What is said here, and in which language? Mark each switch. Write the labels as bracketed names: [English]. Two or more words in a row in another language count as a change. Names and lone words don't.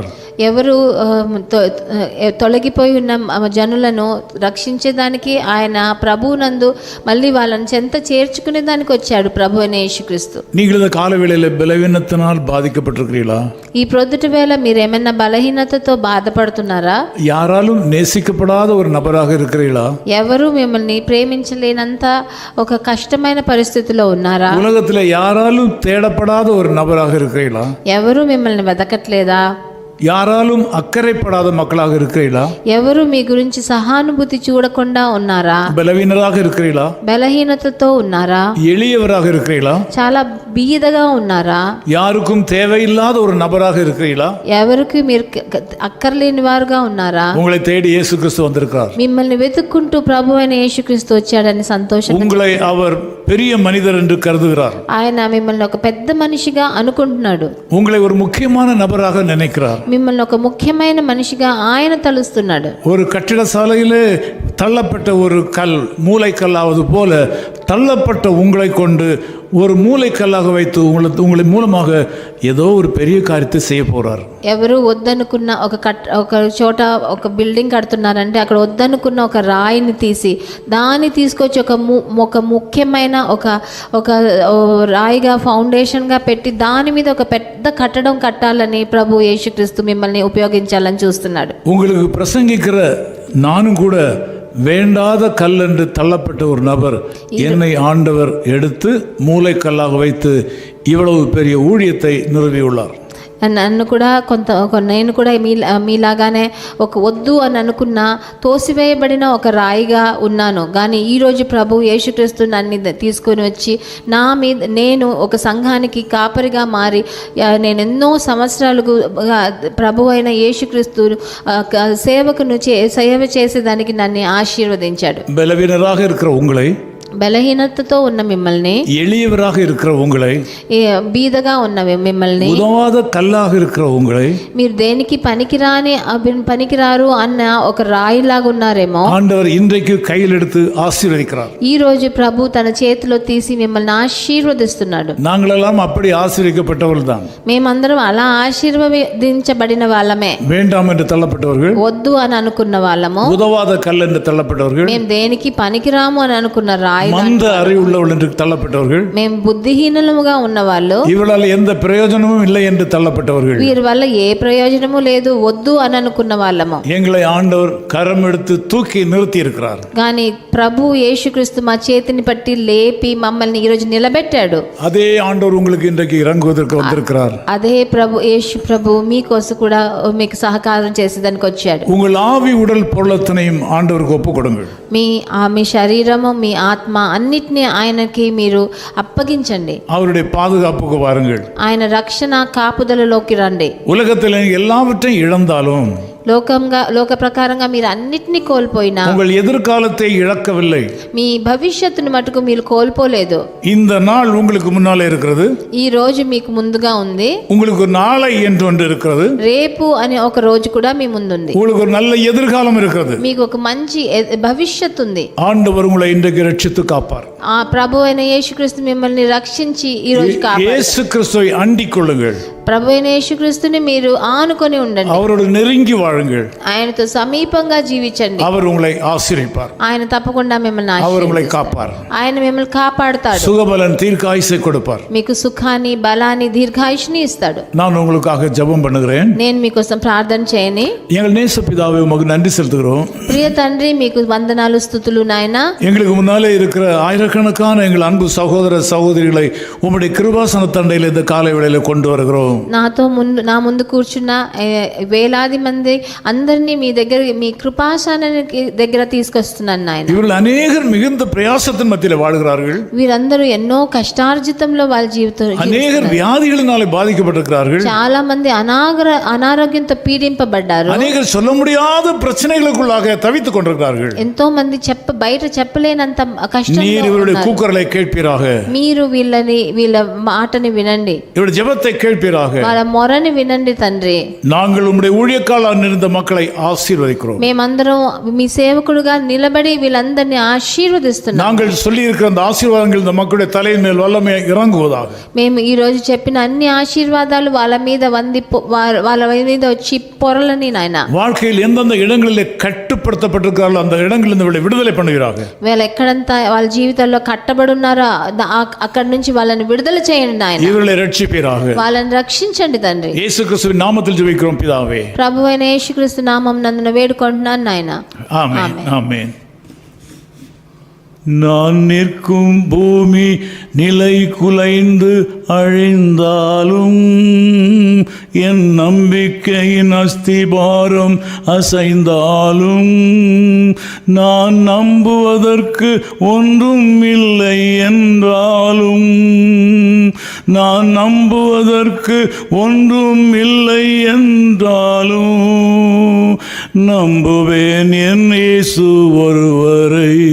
[Telugu] ఎవరు తొలగిపోయి ఉన్న జనులను రక్షించేదానికి ఆయన ప్రభువునందు మళ్ళీ వాళ్ళని చెంత చేర్చుకునే దానికి వచ్చాడు ప్రభు అయిన యేసుక్రీస్తు. [Tamil] நீங்கள் இந்த காலவேளையில் பலவீனத்தினால் பாதிக்கப்பட்டிருக்கிறீர்களா? [Telugu] ఈ ప్రొద్దుటి వేళ మీరు ఏమైనా బలహీనతతో బాధపడుతున్నారా? [Tamil] யாராலும் நேசிக்கப்படாத ஒரு நபராக இருக்கிறீர்களா? [Telugu] ఎవరు మిమ్మల్ని ప్రేమించలేనంత ఒక కష్టమైన పరిస్థితిలో ఉన్నారా? [Tamil] உலகத்தில் யாராலும் தேடப்படாத ஒரு நபராக இருக்கிறீர்களா? [Telugu] ఎవరు మిమ్మల్ని వెతకట్లేదా? [Tamil] யாராலும் அக்கறைப்படாத மக்களாக இருக்கிறீர்களா? [Telugu] ఎవరు మీ గురించి సహానుభూతి చూడకుండా ఉన్నారా? [Tamil] பலவீனராக இருக்கிறீர்களா? [Telugu] బలహీనతతో ఉన్నారా? [Tamil] எளியவராக இருக்கிறீர்களா? [Telugu] చాలా బీదగా ఉన్నారా? [Tamil] யாருக்கும் தேவையில்லாத ஒரு நபராக இருக்கிறீர்களா? [Telugu] ఎవరికి మీరు అక్కర్లేని వారుగా ఉన్నారా? [Tamil] உங்களை தேடி இயேசு கிறிஸ்து வந்திருக்கிறார். [Telugu] మిమ్మల్ని వెతుక్కుంటూ ప్రభు అయిన యేసుక్రీస్తు వచ్చాడని సంతోషం. [Tamil] உங்களை அவர் பெரிய மனிதர் என்று கருதுகிறார். [Telugu] ఆయన మిమ్మల్ని ఒక పెద్ద మనిషిగా అనుకుంటున్నాడు. [Tamil] உங்களை ஒரு முக்கியமான நபராக நினைக்கிறார். [Telugu] మిమ్మల్ని ఒక ముఖ్యమైన మనిషిగా ఆయన తలుస్తున్నాడు. [Tamil] ஒரு கட்டிட சாலையிலே தள்ளப்பட்ட ஒரு கல் மூளைக்கல்லாவது போல தள்ளப்பட்ட உங்களை கொண்டு ஒரு மூளைக்கல்லாக வைத்து உங்களை மூலமாக ஏதோ ஒரு பெரிய காரியத்தை செய்ய போறார். [Telugu] ఎవరు వద్దనుకున్న ఒక చోట ఒక బిల్డింగ్ కడుతున్నారంటే అక్కడ వద్దనుకున్న ఒక రాయిని తీసి దాన్ని తీసుకొచ్చి ఒక ముఖ్యమైన ఒక రాయిగా ఫౌండేషన్గా పెట్టి దాని మీద ఒక పెద్ద కట్టడం కట్టాలని ప్రభు యేసుక్రీస్తు మిమ్మల్ని ఉపయోగించాలని చూస్తున్నాడు. [Tamil] உங்களுக்கு பிரசங்கிக்கிற நானும் கூட வேண்டாத கல் என்று தள்ளப்பட்ட ஒரு நபர் என்னை ஆண்டவர் எடுத்து மூளைக்கல்லாக வைத்து இவ்வளவு பெரிய ஊழியத்தை நிறுவியுள்ளார். [Telugu] నన్ను కూడా నేను కూడా మీలాగానే ఒక వద్దు అని అనుకున్న తోసివేయబడిన ఒక రాయిగా ఉన్నాను. కానీ ఈరోజు ప్రభు యేసుక్రీస్తు నన్ను తీసుకొని వచ్చి నేను ఒక సంఘానికి కాపరిగా మారి నేను ఎన్నో సంవత్సరాలకు ప్రభు అయిన యేసుక్రీస్తు సేవకును సేవ చేసేదానికి నన్ను ఆశీర్వదించాడు. [Tamil] బలహీనరాக இருக்கிற உங்களை, [Telugu] బలహీనతతో ఉన్న మిమ్మల్ని, [Tamil] எளியவராக இருக்கிற உங்களை, [Telugu] బీదగా ఉన్న మిమ్మల్ని, [Tamil] உதவாத కల్లాக இருக்கிற உங்களை, [Telugu] మీరు దేనికి పనికిరారు అన్న ఒక రాయిలాగా ఉన్నారేమో [Tamil] ஆண்டவர் இன்றைக்கு கையில் எடுத்து ஆசீர்வதிக்கிறார். [Telugu] ఈ రోజు ప్రభు తన చేతిలో తీసి మిమ్మల్ని ఆశీర్వదిస్తున్నాడు. [Tamil] நாங்களெல்லாம் அப்படி ஆசீர்வதிக்கப்பட்டவர்கள் தான். [Telugu] మేమందరం అలా ఆశీర్వదించబడిన వాళ్ళమే. [Tamil] வேண்டாம் என்று தள்ளப்பட்டவர்கள், [Telugu] వద్దు అని అనుకున్న వాళ్ళము, [Tamil] உதவாத கல் என்று தள்ளப்பட்டவர்கள், [Telugu] మేము దేనికి పనికిరాము అని అనుకున్న రాయి, [Tamil] மந்த அறிவுள்ளவர்கள் என்று தள்ளப்பட்டவர்கள், [Telugu] మేము బుద్ధిహీనులుగా ఉన్నవాళ్ళు, [Tamil] இவளால் எந்த பிரயோஜனமும் இல்லை என்று தள்ளப்பட்டவர்கள், [Telugu] వీరి వల్ల ఏ ప్రయోజనము లేదు వద్దు అని అనుకున్న వాళ్ళము. [Tamil] எங்களை ஆண்டவர் கரம் எடுத்து தூக்கி நிறுத்தி இருக்கிறார். [Telugu] కానీ ప్రభు యేసుక్రీస్తు మా చేతిని పట్టి లేపి మమ్మల్ని ఈరోజు నిలబెట్టాడు. [Tamil] அதே ஆண்டவர் உங்களுக்கு இன்றைக்கு இறங்குவதற்கு வந்திருக்கிறார். [Telugu] అదే యేసు ప్రభు మీకోసం కూడా మీకు సహకారం చేసేదానికి వచ్చాడు. [Tamil] உங்கள் ஆவி உடல் பொருளத்தனையும் ஆண்டவருக்கு ஒப்பு கொடுங்கள். [Telugu] మీ శరీరము మీ ఆత్మ అన్నిటినీ ఆయనకి మీరు అప్పగించండి. [Tamil] அவருடைய பாதுகாப்புக்கு வாருங்கள். [Telugu] ఆయన రక్షణ కాపుదలలోకి రండి. [Tamil] உலகத்தில் எல்லாவற்றையும் இழந்தாலும் [Telugu] లోక ప్రకారంగా మీరు అన్నిటినీ కోల్పోయినా [Tamil] உங்கள் எதிர்காலத்தை இழக்கவில்லை. [Telugu] మీ భవిష్యత్తును మటుకు మీరు కోల్పోలేదు. [Tamil] இந்த நாள் உங்களுக்கு முன்னாலே இருக்கிறது. [Telugu] ఈ రోజు మీకు ముందుగా ఉంది. [Tamil] உங்களுக்கு ஒரு நாளை என்று ஒன்று இருக்கிறது. [Telugu] రేపు అనే ఒక రోజు కూడా మీ ముందుంది. [Tamil] உங்களுக்கு ஒரு நல்ல எதிர்காலம் இருக்கிறது. [Telugu] మీకు ఒక మంచి భవిష్యత్తు ఉంది. [Tamil] ஆண்டவர் உங்களை இன்றைக்கு ரட்சித்து காப்பார். [Telugu] ఆ ప్రభు అయిన యేసుక్రీస్తు మిమ్మల్ని రక్షించి ఈ రోజు కాపాడు. [Tamil] இயேசு கிறிஸ்துவை அண்டிக் கொள்ளுங்கள். [Telugu] ప్రభు అయిన యేసుక్రీస్తుని మీరు ఆనుకొని ఉండండి. [Tamil] அவரோடு நெருங்கி வாழுங்கள். [Telugu] ఆయనతో సమీపంగా జీవించండి. [Tamil] அவர் உங்களை ஆசீர்வதிப்பார். [Telugu] ఆయన తప్పకుండా మిమ్మల్ని [Tamil] அவர் உங்களை காப்பார். [Telugu] ఆయన మిమ్మల్ని కాపాడుతాడు. [Tamil] சுகபலன் தீர்க்காயுசை கொடுப்பார். [Telugu] మీకు సుఖాన్ని బలాన్ని దీర్ఘాయుష్ని ఇస్తాడు. [Tamil] நான் உங்களுக்காக ஜெபம் பண்ணுகிறேன். [Telugu] నేను మీకోసం ప్రార్థన చేయని. [Tamil] எங்கள் நேச பிதாவே உமக்கு நன்றி செலுத்துகிறோம். [Telugu] ప్రియ తండ్రి మీకు వందనాలు స్తుతులు నాయనా. [Tamil] எங்களுக்கு முன்னாலே இருக்கிற ஆயிரக்கணக்கான எங்கள் அன்பு சகோதர சகோதரிகளை உம்முடைய கிருபாசன தண்டையில் இந்த காலை வேளையில கொண்டு வருகிறோம். [Telugu] నా ముందు కూర్చున్న వేలాది మంది అందరినీ మీ కృపాసనానికి దగ్గర తీసుకొస్తున్నాను నాయన. [Tamil] இவர்கள் அநேகர் மிகுந்த பிரயாசத்தின் மத்தியிலே வாழ்கிறார்கள். [Telugu] వీరందరూ ఎన్నో కష్టార్జితంలో వాళ్ళ జీవితం, [Tamil] அநேகர் வியாதிகளினாலே பாதிக்கப்பட்டிருக்கிறார்கள். [Telugu] చాలా మంది అనారోగ్యంతో పీడింపబడ్డారు. [Tamil] அநேகர் சொல்ல முடியாத பிரச்சனைகளுக்குள்ளாக தவித்துக் கொண்டிருக்கிறார்கள். [Telugu] ఎంతో మంది బయట చెప్పలేనంత కష్టంలో [Tamil] நீர் இவருடைய கூக்குரலை கேட்பீராக. [Telugu] మీరు వీళ్ళ మాటని వినండి. [Tamil] இவருடைய ஜெபத்தை கேட்பீராக. [Telugu] వాళ్ళ మొరని వినండి తండ్రి. [Tamil] நாங்கள் உம்முடைய ஊழியக்காரராக இருந்த மக்களை ஆசீர்வதிக்கிறோம். [Telugu] మేమందరం మీ సేవకుడుగా నిలబడి వీళ్ళందరినీ ఆశీర్వదిస్తున్నాం. [Tamil] நாங்கள் சொல்லி இருக்கிற அந்த ஆசீர்வாதங்கள் இந்த மக்களுடைய தலையின் மேல் வல்லமையாக இறங்குவதாக. [Telugu] మేము ఈ రోజు చెప్పిన అన్ని ఆశీర్వాదాలు వాళ్ళ మీద వచ్చి పొరలని నాయన. [Tamil] வாழ்க்கையில் எந்தெந்த இடங்களிலே கட்டுப்படுத்தப்பட்டிருக்கிறார்களோ அந்த இடங்களில் இவளை விடுதலை பண்ணுகிறார்கள். [Telugu] వీళ్ళు ఎక్కడంతా వాళ్ళ జీవితాల్లో కట్టబడి ఉన్నారో అక్కడి నుంచి వాళ్ళని విడుదల చేయండి నాయన. [Tamil] இவர்களை ரட்சிப்பீராக. [Telugu] వాళ్ళని రక్షించండి తండ్రి. [Tamil] இயேசு கிறிஸ்துவின் நாமத்தில் ஜெபிக்கிறோம் பிதாவே. [Telugu] ప్రభువైన యేసుక్రీస్తు నామం నందున వేడుకుంటున్నాను నాయన. [Tamil] ஆமென் ஆமென். நான் நிற்கும் பூமி நிலை குலைந்து அழிந்தாலும் என் நம்பிக்கையின் அஸ்திபாரம் அசைந்தாலும் நான் நம்புவதற்கு ஒன்றும் இல்லை என்றாலும் நான் நம்புவதற்கு ஒன்றும் இல்லை என்றாலும் நம்புவேன் என் இயேசு ஒருவரை.